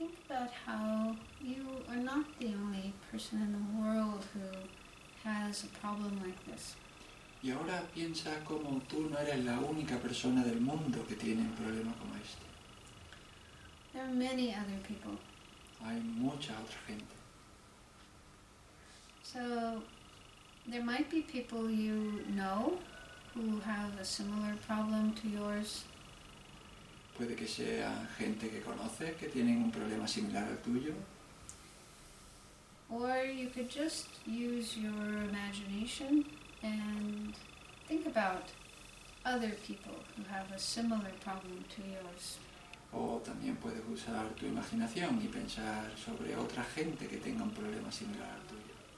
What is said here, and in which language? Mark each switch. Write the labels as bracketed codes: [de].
[en] about how you are not the only person in the world who has a problem like this. [es] Y ahora piensa cómo tú no eres la única persona del mundo que tiene un problema como este. [en] There are many other people. [es] Hay mucha otra gente. [en] So there might be people you know who have a similar problem to yours. [es] Puede que sea gente que conoces que tienen un problema similar al tuyo. [en] Or you could just use your imagination and think about other people who have a similar problem to yours. [es] O también puedes usar tu imaginación y pensar sobre otra gente que tenga un problema similar al tuyo.